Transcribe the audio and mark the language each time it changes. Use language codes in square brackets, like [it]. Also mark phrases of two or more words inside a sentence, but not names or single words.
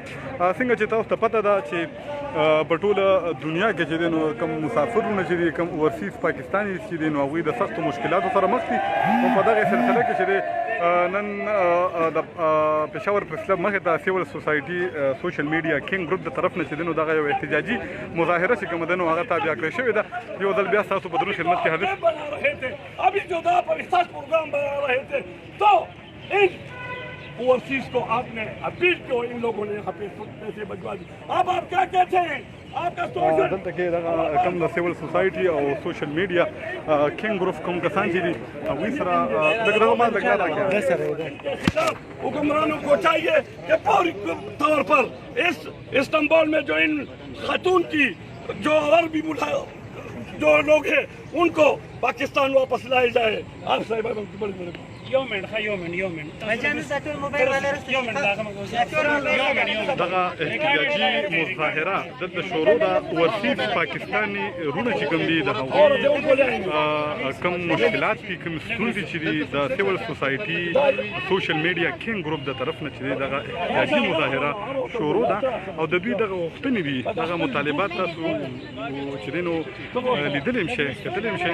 [ps] څنګه چې تاسو ته پته ده چې په ټوله دنیا کې چې دی نو کوم مسافرونه چې دي کوم اورسیز پاکستاني چې دي نو هغوی د سختو مشکلاتو سره مخ دي او په دغه سلسله کې چې دی نن د پېښور پریس کلب مخې ته سیول سوسایټي سوشل میډیا کینګ ګروپ د طرف نه چې دی نو دغه یو احتجاجي مظاهره چې کومه ده نو هغه تابع کړې شوې ده. یو ځل بیا ستاسو په دروند خدمت کې حاضر شو. [ur] تو ان اوورسیز کو آپ نے اپیل کیوں ان لوگوں نے یہاں پہ پیسے بچوا دی? اب آپ کیا کہتے ہیں؟ آپ کا [ps] دلته کې دغه کوم د سیول سوسایټي او سوشل میډیا کینګ ګروپ کوم کسان چې دي هغوی سره دغه ما دغه [ur] حکمرانوں کو چاہیے کہ فوری طور پر اس استنبول میں جو ان خاتون کی جو اور بھی جو لوگ ہیں ان کو پاکستان واپس لائے جائے. آپ صاحب يومين [ps] دغه احتجاجي مظاهره دلته شروع ده. ورسیز پاکستاني رونه چې کوم دي د هغوی کوم مشکلات دي کوم ستونزې چې دي د سیول سوسایټي سوشل میډیا کینګ ګروپ د طرف نه چې دی دغه احتجاجي مظاهره شروع ده او د دوی دغه غوښتنې دي دغه مطالبات تاسو چې دی نو لیدلی هم شئ کتلی هم شئ.